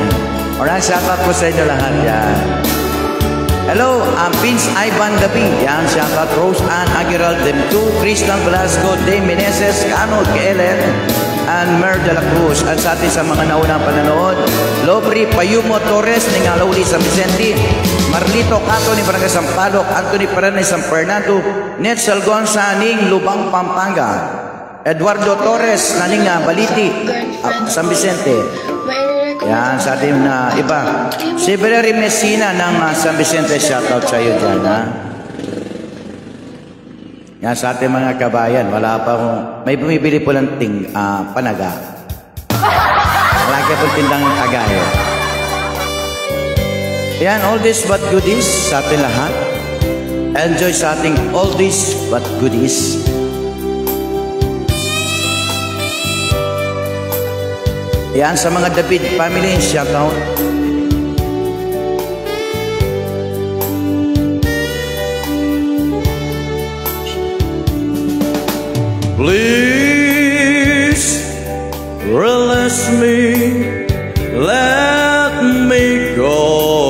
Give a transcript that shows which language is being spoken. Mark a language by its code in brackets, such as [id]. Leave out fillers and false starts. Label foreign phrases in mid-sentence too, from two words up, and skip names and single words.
[en] Alright, shout out [tl] po sa inyo lahat. Yan. [en] Hello, I'm Vince Ivan Davi. Yan, shout out Rose Ann Aguilar, Dem2, Christian Velasco, Dave Meneses, Cano Ellen, and Mer de la Cruz. [tl] At sa atin sa mga naunang pananood, Lobri Payumo Torres, Ningalauli San Vicente, Marlito Cato ni Barangay Sampaloc, Anthony Perez San Fernando, Netsal Gonza Ning Lubang Pampanga, Eduardo Torres Naning Baliti, San Vicente. Yan, sa ating iba. Si Valerie Messina ng San Vicente, shoutout sa iyo dyan, ha? Yan, sa ating mga kabayan, wala pa akong, may bumibili po lang panaga. Wala kayo pong tindang tagayo. Yan, [en] oldies but goodies [tl] sa ating lahat. [en] Enjoy [tl] sa ating [en] oldies but goodies. [tl] Yan, sa mga David family, shoutout. [en] Please release me, let me go.